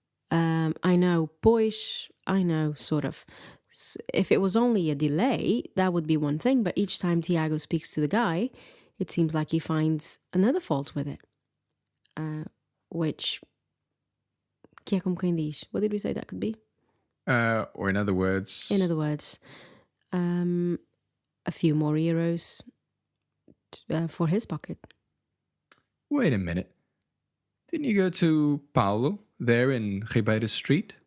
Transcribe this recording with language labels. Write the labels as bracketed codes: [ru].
[en] I know, pois, I know, sort of. If it was only a delay, that would be one thing, but each time Tiago speaks to the guy, it seems like he finds another fault with it. Which, [pt] que é como quem diz? [en] What did we say that could be? Or in other words... In other words, a few more euros for his pocket. Wait a minute. Didn't you go to Paulo, there in Ribeira Street?